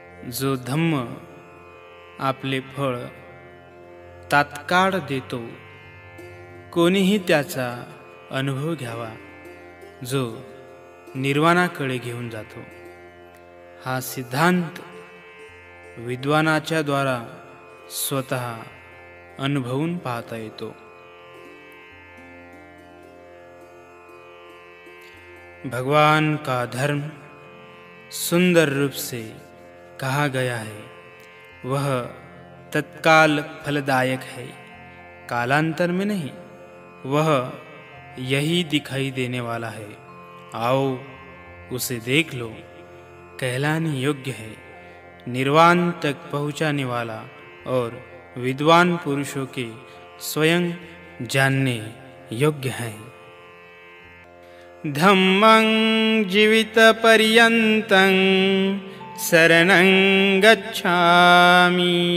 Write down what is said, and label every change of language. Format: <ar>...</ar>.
<mr>जो धम्म आपले फळ तात्काळ देतो, कोणीही त्याचा अनुभव घ्यावा, जो निर्वाणाकडे घेऊन जातो, हा सिद्धांत विद्वानाच्या द्वारा स्वतः अनुभवून पाहता येतो।</mr> <hi>भगवान का धर्म सुंदर रूप से कहा गया है, वह तत्काल फलदायक है, कालांतर में नहीं। वह यही दिखाई देने वाला है, आओ उसे देख लो, कहलाने योग्य है, निर्वाण तक पहुँचाने वाला और विद्वान पुरुषों के स्वयं जानने योग्य है।</hi> <pi>धम्मं जीवित पर्यन्तं शरणं गच्छामि।</pi>